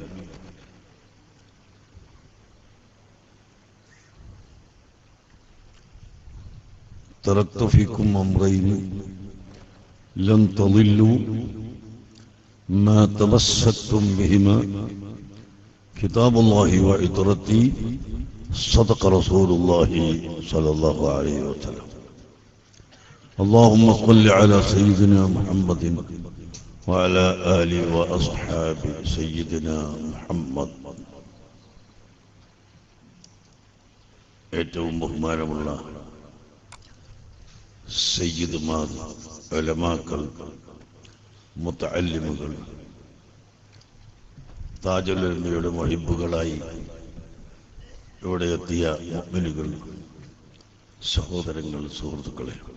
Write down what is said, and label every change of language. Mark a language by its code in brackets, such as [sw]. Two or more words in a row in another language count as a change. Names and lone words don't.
[ar] تركت فيكم أمرين لن تضلوا ما تمسكتم بهما كتاب الله وعترتي صدق رسول الله صلى الله عليه وسلم. اللهم صل على سيدنا محمد وعلى آله وأصحاب سيدنا محمد. [ml] ഏറ്റവും ബഹുമാനമുള്ള സയ്യിദുമാർ, ഉലമാക്കൾ, മുതഅല്ലിമുകൾ, താജുൽ ഉലമയുടെ മുഹിബ്ബുകളായി ഇവിടെ എത്തിയ മുഅ്മിനുകൾ, സഹോദരങ്ങൾ, സുഹൃത്തുക്കളെ,